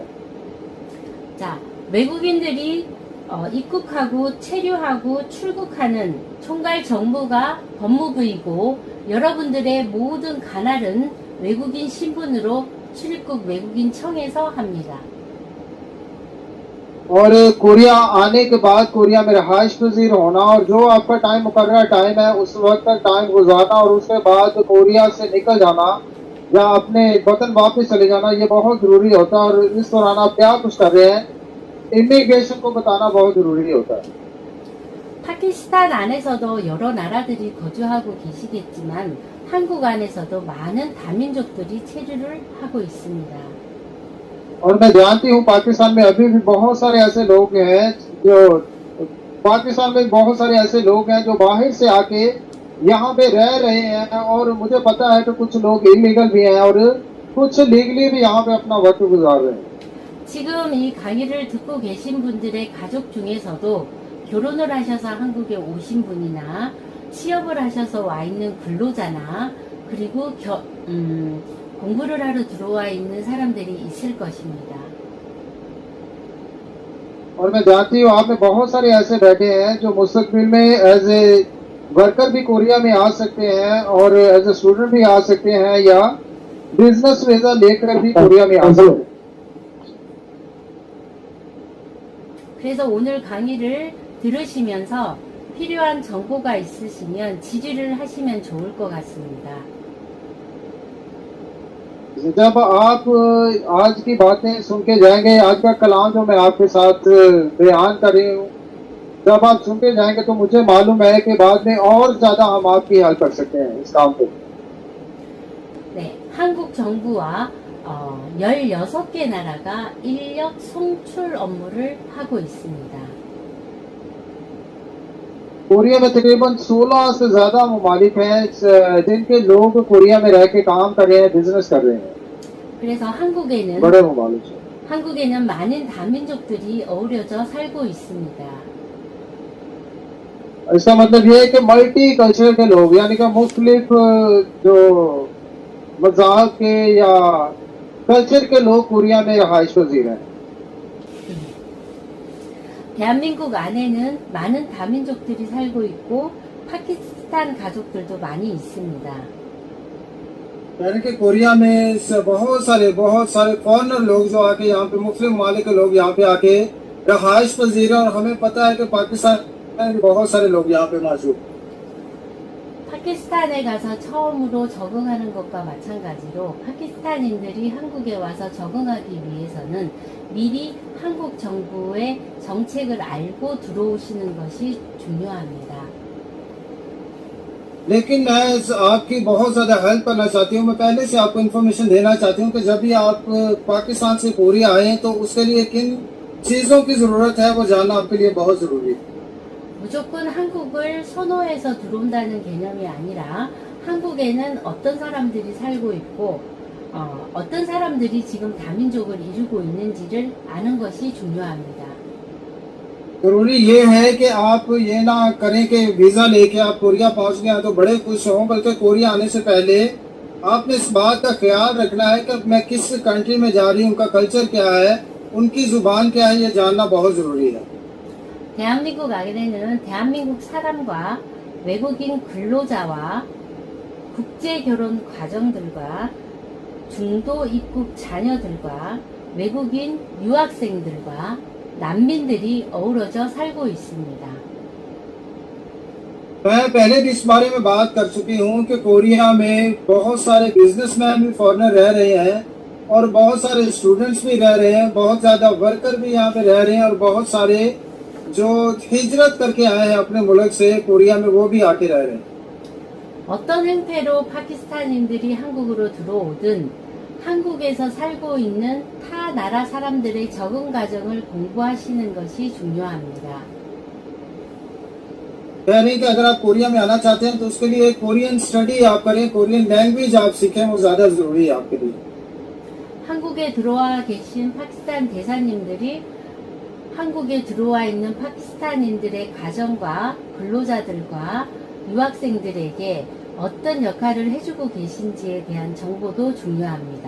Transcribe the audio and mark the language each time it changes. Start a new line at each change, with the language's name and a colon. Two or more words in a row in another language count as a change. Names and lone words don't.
Korean: 자, 외국인들이 입국하고 체류하고 출국하는 총괄 정부가 법무부이고 여러분들의 모든 관할은 외국인 신분으로 출입국 외국인청에서 합니다.
Urdu: اور کوریا آنے کے بعد کوریا میں رہائش پذیر ہونا اور جو آپ کا ٹائم مقرر ٹائم ہے اس وقت تک ٹائم گزارنا اور اس کے بعد کوریا سے نکل جانا یا اپنے وطن واپس چلے جانا یہ بہت ضروری ہوتا ہے اور اس دوران آپ کیا کچھ کر رہے ہیں امیگریشن کو بتانا بہت ضروری ہوتا ہے
Korean: 파키스탄 안에서도 여러 나라들이 거주하고 계시겠지만 한국 안에서도 많은 다민족들이 체류를 하고 있습니다.
Urdu: اور میں جانتی ہوں پاکستان میں ابھی بھی بہت سارے ایسے لوگ ہیں جو پاکستان میں بہت سارے ایسے لوگ ہیں جو باہر سے آ کے یہاں پہ رہ رہے ہیں اور مجھے پتا ہے کہ کچھ لوگ الیگل بھی ہیں اور کچھ لیگلی بھی یہاں پہ اپنا وقت گزار رہے ہیں
Korean: 지금 이 강의를 듣고 계신 분들의 가족 중에서도 결혼을 하셔서 한국에 오신 분이나 취업을 하셔서 와 있는 근로자나 그리고 공부를 하러 들어와 있는 사람들이 있을 것입니다.
Urdu: اور میں جانتی ہوں آپ میں بہت سارے ایسے بیٹھے ہیں جو مستقبل میں
English: as a worker
Urdu: بھی کوریا میں آ سکتے ہیں اور
English: as a student
Urdu: بھی آ سکتے ہیں یا
English: business visa
Urdu: لے کر بھی کوریا میں آ سکتے ہیں
Korean: 그래서 오늘 강의를 들으시면서 필요한 정보가 있으시면 질의를 하시면 좋을 것 같습니다.
Urdu: جب آپ آج کی باتیں سن کے جائیں گے آج کا کلام جو میں آپ کے ساتھ بیان کر رہی ہوں جب آپ سن کے جائیں گے تو مجھے معلوم ہے کہ بعد میں اور زیادہ ہم آپ کی ہیلپ کر سکتے ہیں اس کام کو
Korean: 네, 한국 정부와 16개 나라가 인력 송출 업무를 하고 있습니다.
Urdu: کوریا میں تقریباً 16 سے زیادہ ممالک ہیں جن کے لوگ کوریا میں رہ کے کام کر رہے ہیں بزنس کر رہے ہیں
Korean: 그래서 한국에는
Urdu: بڑے ممالک ہیں
Korean: 한국에는 많은 다민족들이 어우러져 살고 있습니다.
Urdu: اس کا مطلب یہ ہے کہ
English: multi culture
Urdu: کے لوگ یعنی کہ مختلف جو مذہب کے یا کلچر کے لوگ کوریا میں رہائش پذیر ہیں
Korean: 대한민국 안에는 많은 다민족들이 살고 있고 파키스탄 가족들도 많이 있습니다.
Urdu: یعنی کہ کوریا میں بہت سارے فارنر لوگ جو آ کے یہاں پہ مسلم ممالک کے لوگ یہاں پہ آ کے رہائش پذیر ہے اور ہمیں پتا ہے کہ پاکستان میں بہت سارے لوگ یہاں پہ موجود
Korean: 파키스탄에 가서 처음으로 적응하는 것과 마찬가지로 파키스탄인들이 한국에 와서 적응하기 위해서는 미리 한국 정부의 정책을 알고 들어오시는 것이 중요합니다.
Urdu: لیکن میں آپ کی بہت زیادہ ہیلپ کرنا چاہتی ہوں میں پہلے سے آپ کو انفارمیشن دینا چاہتی ہوں کہ جب بھی آپ پاکستان سے کوریا آئے تو اس کے لیے کن چیزوں کی ضرورت ہے وہ جاننا آپ کے لیے بہت ضروری ہے
Korean: 무조건 한국을 선호해서 들어온다는 개념이 아니라 한국에는 어떤 사람들이 살고 있고 어떤 사람들이 지금 다민족을 이루고 있는지를 아는 것이 중요합니다.
Urdu: ضروری یہ ہے کہ آپ یہ نہ کریں کہ ویزا لے کے آپ کوریا پہنچ گئے تو بڑے خوش ہوں بلکہ کوریا آنے سے پہلے آپ نے اس بات کا خیال رکھنا ہے کہ میں کس کنٹری میں جا رہی ہوں ان کا کلچر کیا ہے ان کی زبان کیا ہے یہ جاننا بہت ضروری ہے
Korean: 대한민국 안에는 대한민국 사람과 외국인 근로자와 국제 결혼 과정들과 중도 입국 자녀들과 외국인 유학생들과 난민들이 어우러져 살고 있습니다.
Urdu: میں پہلے بھی اس بارے میں بات کر چکی ہوں کہ کوریا میں بہت سارے بزنس مین بھی فارنر رہ رہے ہیں اور بہت سارے اسٹوڈنٹس بھی رہ رہے ہیں بہت زیادہ ورکر بھی یہاں پہ رہ رہے ہیں اور بہت سارے جو ہجرت کر کے آئے ہیں اپنے ملک سے کوریا میں وہ بھی آ کے رہ رہے ہیں.
Korean: 어떤 행태로 파키스탄인들이 한국으로 들어오든 한국에서 살고 있는 타 나라 사람들의 적응 과정을 공부하시는 것이 중요합니다.
Urdu: کہہ رہے ہیں کہ اگر آپ کوریا میں آنا چاہتے ہیں تو اس کے لیے
English: Korean study
Urdu: آپ کریں,
English: Korean language
Urdu: آپ سیکھیں، وہ زیادہ ضروری ہے آپ کے لیے.
Korean: 한국에 들어와 계신 파키스탄 대사님들이 한국에 들어와 있는 파키스탄인들의 가정과 근로자들과 유학생들에게 어떤 역할을 해주고 계신지에 대한 정보도 중요합니다.